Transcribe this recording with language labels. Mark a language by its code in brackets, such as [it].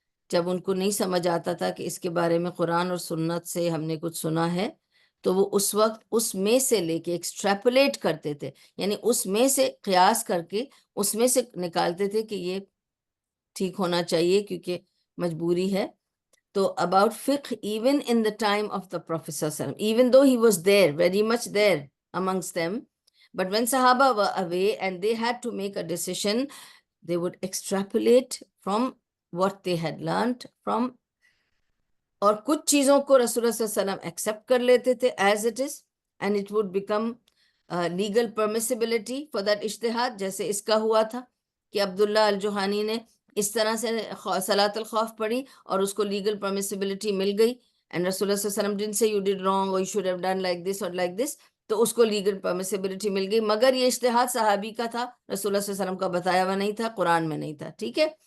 [ur] جب ان کو نہیں سمجھ آتا تھا کہ اس کے بارے میں قرآن اور سنت سے ہم نے کچھ سنا ہے تو وہ اس وقت اس میں سے لے کے ایکسٹریپولیٹ کرتے تھے، یعنی اس میں سے قیاس کر کے اس میں سے نکالتے تھے کہ یہ ٹھیک ہونا چاہیے کیونکہ مجبوری ہے. [en] تو about fiqh even in the time of the Prophet sallallahu alaihi wasallam, even though he was there, very much there amongst them, but when Sahaba were away and they had to make a decision, they would extrapolate from what they had learned from. [ur] اور کچھ چیزوں کو رسول اللہ صلی اللہ علیہ وسلم accept کر لیتے تھے [en] as it is and it would become legal permissibility for that [ur] اجتہاد. جیسے اس کا ہوا تھا کہ عبداللہ الجوہانی نے اس طرح سے صلاۃ الخوف پڑھی اور اس کو لیگل پرمیسیبلٹی مل گئی، [en] and رسول اللہ صلی اللہ علیہ وسلم didn't say you did wrong or you should have done like this [ur] or like this، تو اس کو لیگل پرمیسیبلٹی مل گئی، مگر یہ اجتہاد صحابی کا تھا، رسول اللہ صلی اللہ علیہ وسلم کا بتایا ہوا نہیں تھا، قرآن میں نہیں تھا، ٹھیک ہے.